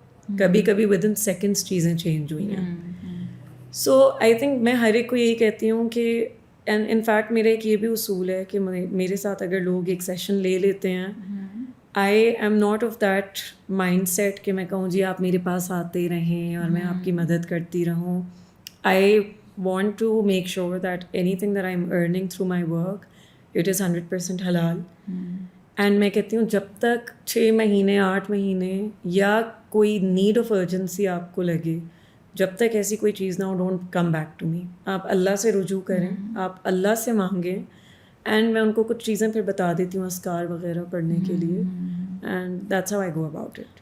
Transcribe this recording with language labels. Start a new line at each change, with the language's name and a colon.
Urdu: کبھی کبھی with in seconds چیزیں چینج ہوئی ہیں.
English: so I think
Urdu: میں ہر ایک کو یہی کہتی ہوں کہ اینڈ ان فیکٹ میرا ایک یہ بھی اصول ہے کہ میرے ساتھ اگر لوگ ایک سیشن لے لیتے ہیں,
English: I am not of that mindset
Urdu: کہ میں کہوں جی آپ میرے پاس آتے رہیں اور میں آپ کی مدد کرتی رہوں.
English: I want to make sure that anything that I'm earning through my work, it is 100% halal.
Urdu: And میں کہتی ہوں جب تک 6 مہینے 8 مہینے یا کوئی نیڈ آف ارجنسی آپ کو لگے, جب تک ایسی کوئی چیز نہ ہو,
English: Don't come back to me.
Urdu: آپ اللہ سے رجوع کریں, آپ اللہ سے مانگیں, اینڈ میں ان کو کچھ چیزیں پھر بتا دیتی ہوں اذکار وغیرہ پڑھنے کے لیے,
English: And that's how I go about it.